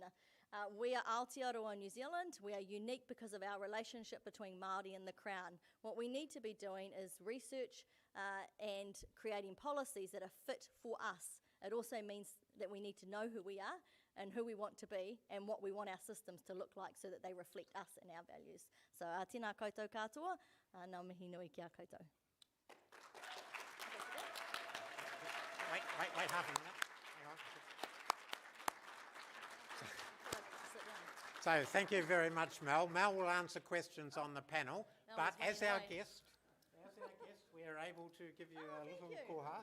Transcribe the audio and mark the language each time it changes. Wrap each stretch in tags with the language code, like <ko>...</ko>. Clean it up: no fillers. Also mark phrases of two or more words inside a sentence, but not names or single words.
<en>We are Aotearoa, New Zealand. We are unique because of our relationship between Māori and the Crown. What we need to be doing is research and creating policies that are fit for us. It also means that we need to know who we are and who we want to be and what we want our systems to look like so that they reflect us and our values. So,</en> <mi>tēnā koutou katoa, ngā mihi nui ki a koutou.</mi> <en>Wait half a minute. Hang on. So thank you very much, Mel. Mel will answer questions on the panel, but as our guest, we are able to give you a little koha.</en>